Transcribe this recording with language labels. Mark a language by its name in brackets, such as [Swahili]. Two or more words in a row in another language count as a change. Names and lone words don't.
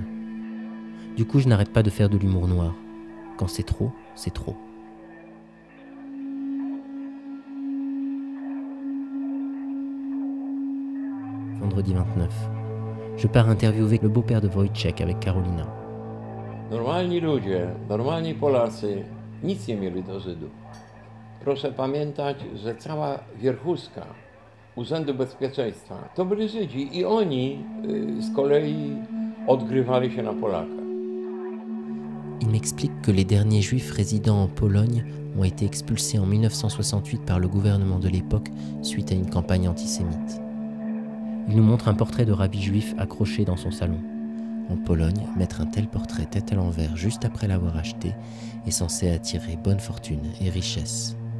[French] Du coup, je n'arrête pas de faire de l'humour noir. Quand c'est trop, c'est trop. Vendredi 29. Je pars interviewer le beau-père de Wojciech avec Karolina. [Polish] Normalni ludzie, normalni Polacy nic nie mieli do Żydów. Proszę pamiętać, że cała wierchuszka Urzędu Bezpieczeństwa to byli Żydzi i oni z kolei odgrywali się na Polakach. [French] Il m'explique que les derniers juifs résidant en Pologne ont été expulsés en 1968 par le gouvernement de l'époque suite à une campagne antisémite. Il nous montre un portrait de rabbi juif accroché dans son salon. En Pologne, mettre un tel portrait tête à l'envers juste après l'avoir acheté est censé attirer bonne fortune et richesse.